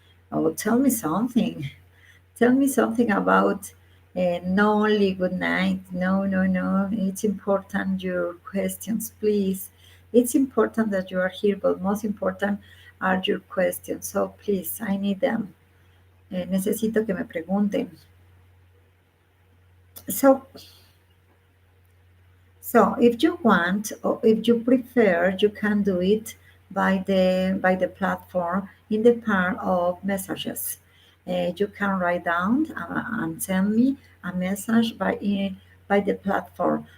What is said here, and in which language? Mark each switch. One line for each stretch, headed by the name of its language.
English: Or tell me something. Tell me something about no only good night. No, no, no. It's important your questions, please. It's important that you are here, but most important are your questions. So please, I need them.
Spanish: Necesito que me pregunten.
English: So if you want or if you prefer, you can do it by the platform in the part of messages. You can write down and send me a message by the platform.